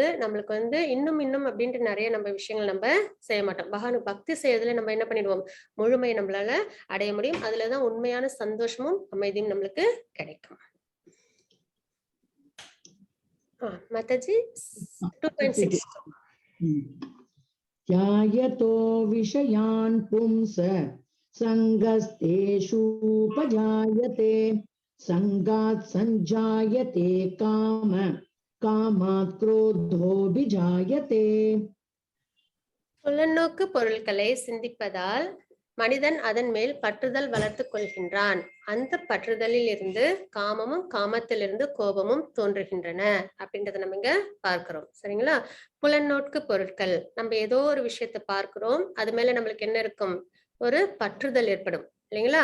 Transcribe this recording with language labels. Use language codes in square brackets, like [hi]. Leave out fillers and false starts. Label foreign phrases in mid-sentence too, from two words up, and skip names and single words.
[ta] நம்மளுக்கு வந்து இன்னும் இன்னும் அப்படின்ட்டு நிறைய நம்ம விஷயங்கள் நம்ம செய்ய மாட்டோம். பகவானுக்கு பக்தி செய்யறதுல நம்ம என்ன பண்ணிடுவோம், முழுமையை நம்மளால அடைய முடியும். அதுலதான் உண்மையான சந்தோஷமும் அமைதியும் நம்மளுக்கு கிடைக்கும். மாதாஜி 2.6. [sa] ध्यायतो विषयान् पुंस सङ्गस्तेषूपजायते सङ्गात् सञ्जायते काम कामात् क्रोधोऽभिजायते. [ta] புலநோக்கு பொருட்களை சிந்திப்பதால் மனிதன் அதன் மேல் பற்றுதல் வளர்த்து கொள்கின்றான். அந்த பற்றுதலில் இருந்து காமமும் காமத்திலிருந்து கோபமும் தோன்றுகின்றன அப்படின்றத நம்ம இங்க பார்க்கிறோம். சரிங்களா? புலநோக்கு பொருட்கள், நம்ம ஏதோ ஒரு விஷயத்தை பார்க்கிறோம், அது மேல நம்மளுக்கு என்ன இருக்கும், ஒரு பற்றுதல் ஏற்படும் இல்லைங்களா?